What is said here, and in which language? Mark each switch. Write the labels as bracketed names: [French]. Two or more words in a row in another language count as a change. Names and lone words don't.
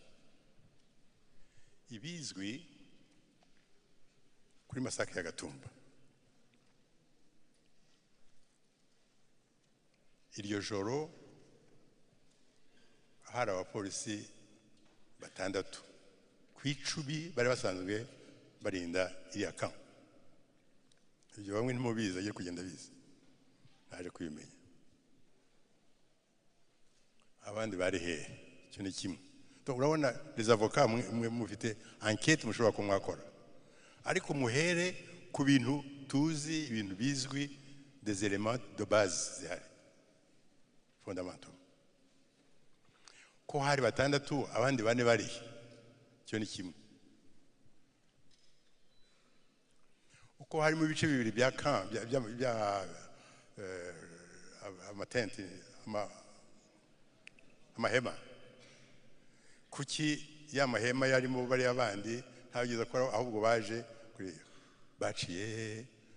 [Kinyarwanda] Ibizwi kuri masaka ya Gatumba, iryo joro hari abapolisi 6 ku 10 bari basanzwe barinda iriya kamp. Ibyo bamwe ntimubizi, agiye kugenda bizi, naje kubimenya. Abandi bari hehe? Icyo ni kimwe. Urabona [French] les avocats [Kinyarwanda] mwe mufite enquête mushobora kumwakora, ariko muhere ku bintu tuzi, ibintu bizwi, [French] des éléments de base zihari fondamentaux. [Kinyarwanda] Ko hari 6 abandi 4 bari, icyo ni kimwe. Uko hari mu bice bibiri bya camp bya amatente amahema, kuki ya mahema yarimo bari abandi ntageza ko ahubwo baje kuri baciye